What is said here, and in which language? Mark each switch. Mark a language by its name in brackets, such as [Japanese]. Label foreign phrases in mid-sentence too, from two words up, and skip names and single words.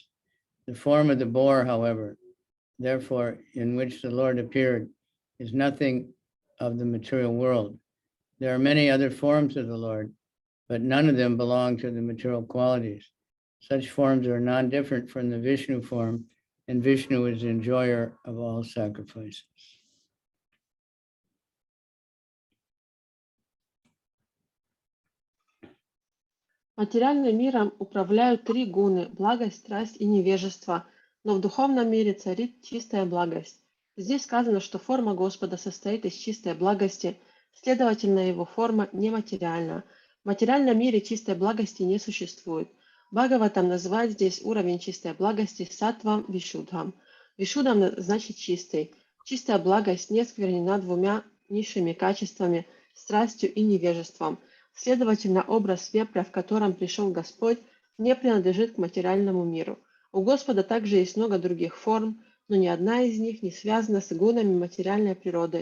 [English] The form of the boar, however, therefore, in which the Lord appeared, is nothing of the material world. There are many other forms of the Lord, but none of them belong to the material qualities. Such forms are non-different from the Vishnu form, and Vishnu is the enjoyer of all sacrifices. [Russian] Материальным миром управляют три гуны – благость, страсть и невежество, но в духовном мире царит чистая благость. Здесь сказано, что форма Господа состоит из чистой благости, следовательно, его форма нематериальна. В материальном мире чистой благости не существует. Бхагаватам называет здесь уровень чистой благости [Sanskrit] सत्त्वं विशुद्धम्. [Russian] Вишудхам значит чистый. Чистая благость не сквернена двумя низшими качествами – страстью и невежеством. Следовательно, образ вепря, в котором пришел Господь, не принадлежит к материальному миру. У Господа также есть много других форм, но ни одна из них не связана с гунами материальной природы.